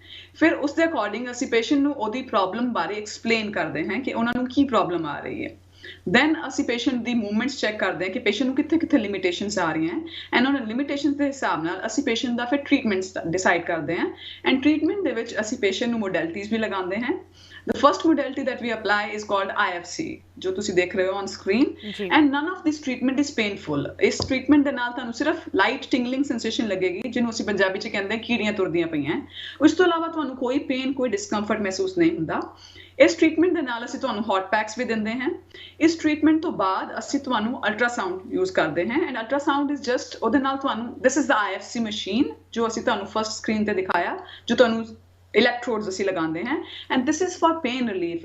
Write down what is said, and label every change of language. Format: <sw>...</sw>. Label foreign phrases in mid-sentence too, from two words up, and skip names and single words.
<pa>ਫਿਰ ਉਸ ਦੇ ਅਕੋਰਡਿੰਗ ਅਸੀਂ ਪੇਸ਼ੈਂਟ ਨੂੰ ਉਹਦੀ ਪ੍ਰੋਬਲਮ ਬਾਰੇ ਐਕਸਪਲੇਨ ਕਰਦੇ ਹਾਂ ਕਿ ਉਹਨਾਂ ਨੂੰ ਕੀ ਪ੍ਰੋਬਲਮ ਆ ਰਹੀ ਹੈ। ਦੈਨ ਅਸੀਂ ਪੇਸ਼ੈਂਟ ਦੀ ਮੂਵਮੈਂਟਸ ਚੈੱਕ ਕਰਦੇ ਹਾਂ ਕਿ ਪੇਸ਼ੈਂਟ ਨੂੰ ਕਿੱਥੇ ਕਿੱਥੇ ਲਿਮਿਟੇਸ਼ਨਸ ਆ ਰਹੀਆਂ ਐਂਡ ਉਹਨਾਂ ਲਿਮਿਟੇਸ਼ਨਸ ਦੇ ਹਿਸਾਬ ਨਾਲ ਅਸੀਂ ਪੇਸ਼ੈਂਟ ਦਾ ਫਿਰ</pa> <en>treatments decide</en> <pa>ਕਰਦੇ ਹਾਂ। ਐਂਡ ਟ੍ਰੀਟਮੈਂਟ ਦੇ ਵਿੱਚ ਅਸੀਂ ਪੇਸ਼ੈਂਟ ਨੂੰ ਮੋਡੈਲਿਟੀਜ਼ ਵੀ ਲਗਾਉਂਦੇ ਹਾਂ।</pa> <en>The first modality that we apply is called IFC,</en> <pa>ਜੋ ਤੁਸੀਂ ਦੇਖ ਰਹੇ ਹੋ</pa> <en>on screen, and none of this treatment is painful.</en> <pa>ਇਸ ਟ੍ਰੀਟਮੈਂਟ ਦੇ ਨਾਲ ਤੁਹਾਨੂੰ ਸਿਰਫ</pa> <en>light tingling sensation</en> <pa>ਲੱਗੇਗੀ, ਜਿਹਨੂੰ ਅਸੀਂ ਪੰਜਾਬੀ 'ਚ ਕਹਿੰਦੇ ਕੀੜੀਆਂ ਤੁਰਦੀਆਂ ਪਈਆਂ। ਉਸ ਤੋਂ ਇਲਾਵਾ ਤੁਹਾਨੂੰ ਕੋਈ ਪੇਨ, ਕੋਈ ਡਿਸਕੰਫਰਟ ਮਹਿਸੂਸ ਨਹੀਂ ਹੁੰਦਾ। ਇਸ ਟ੍ਰੀਟਮੈਂਟ ਦੇ ਨਾਲ ਅਸੀਂ ਤੁਹਾਨੂੰ</pa> <en>hot packs</en> <pa>ਵੀ ਦਿੰਦੇ ਹਾਂ। ਇਸ ਟ੍ਰੀਟਮੈਂਟ ਤੋਂ ਬਾਅਦ ਅਸੀਂ ਤੁਹਾਨੂੰ</pa> <en>ultrasound use</en> <pa>ਕਰਦੇ ਹਾਂ</pa> <en>and ultrasound is just,</en> <pa>ਉਹਦੇ ਨਾਲ ਤੁਹਾਨੂੰ,</pa> <en>this is the IFC machine</en> <pa>ਜੋ ਅਸੀਂ ਤੁਹਾਨੂੰ</pa> <en>first screen</en> <pa>ਤੇ ਦਿਖਾਇਆ, ਜੋ ਤੁਹਾਨੂੰ ਇਲੈਕਟ੍ਰੋਡਸ ਅਸੀਂ ਲਗਾਉਂਦੇ ਹਾਂ</pa> <en>and this is for pain relief.</en>